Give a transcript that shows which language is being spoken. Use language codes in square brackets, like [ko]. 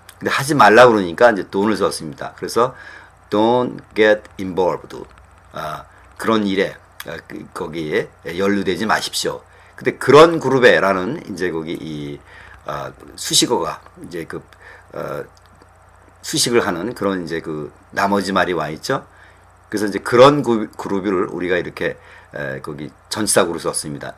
[ko] 근데 하지 말라 그러니까 이제 don't을 썼습니다. 그래서 [en] don't get involved. [ko] 그런 일에 거기에 연루되지 마십시오. 근데 그런 그룹에라는 이제 거기 이 수식어가 이제 그 수식을 하는 그런 이제 그 나머지 말이 와 있죠. 그래서 이제 그런 그룹을 우리가 이렇게 거기 전치사구로 썼습니다.